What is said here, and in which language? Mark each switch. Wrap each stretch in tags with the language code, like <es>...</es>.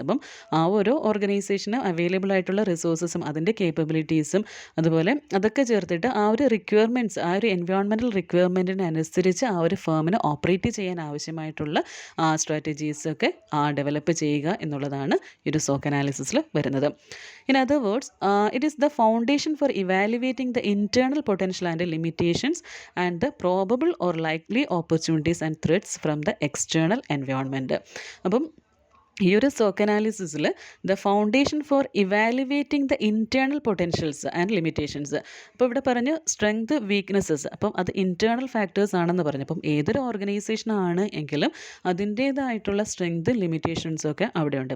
<ml>അപ്പം ആ ഓരോ ഓർഗനൈസേഷന് അവൈലബിൾ ആയിട്ടുള്ള റിസോഴ്സസും അതിൻ്റെ കേപ്പബിലിറ്റീസും അതുപോലെ അതൊക്കെ ചേർത്തിട്ട് ആ ഒരു റിക്വയർമെൻറ്റ്സ്, ആ ഒരു എൻവയോൺമെൻറ്റൽ റിക്വയർമെൻറ്റിനനുസരിച്ച് ആ ഒരു ഫേമിന് ഓപ്പറേറ്റ് ചെയ്യാൻ ആവശ്യമായിട്ടുള്ള സ്ട്രാറ്റജീസൊക്കെ ഡെവലപ്പ് ചെയ്യുക എന്നുള്ളതാണ് ഈ ഒരു SWOC അനാലിസിസിൽ വരുന്നത്.</ml> <en>In other words, it is the foundation for evaluating the internal potential and limitations and the probable or likely opportunities and threats from the external environment.</en> <ml>അപ്പം ഈ ഒരു SWOC അനാലിസിസിൽ</ml> <en>The foundation for evaluating the internal potentials and limitations.</en> <ml>അപ്പോൾ ഇവിടെ പറഞ്ഞ് strength weaknesses, അപ്പം അത് internal factors ആണെന്ന് പറഞ്ഞു. അപ്പം ഏതൊരു ഓർഗനൈസേഷൻ ആണ് എങ്കിലും അതിൻ്റേതായിട്ടുള്ള സ്ട്രെങ്ത് ലിമിറ്റേഷൻസും ഒക്കെ അവിടെ ഉണ്ട്.</ml>